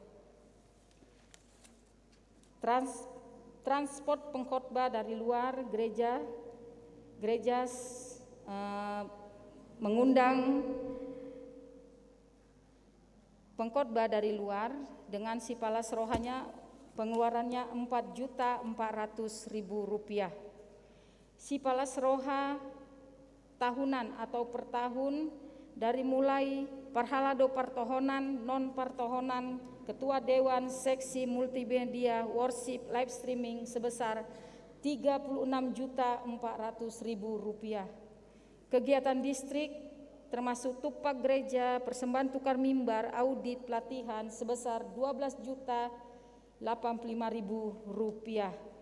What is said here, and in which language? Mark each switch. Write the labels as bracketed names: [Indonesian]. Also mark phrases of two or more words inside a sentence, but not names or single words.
[Indonesian] Transport pengkhotbah dari luar gereja, mengundang pengkhotbah dari luar dengan [Batak Toba] si palas rohanya, [Indonesian] pengeluarannya Rp4.400.000. [Batak Toba] Si palas roha [Indonesian] tahunan atau per tahun dari mulai [Batak Toba] parhalado partohonan, [Indonesian] non partohonan, ketua dewan, seksi multimedia, worship, [English] live streaming [Indonesian] sebesar Rp36.400.000. Kegiatan distrik termasuk tupak gereja, persembahan tukar mimbar, audit, pelatihan sebesar Rp12.085.000.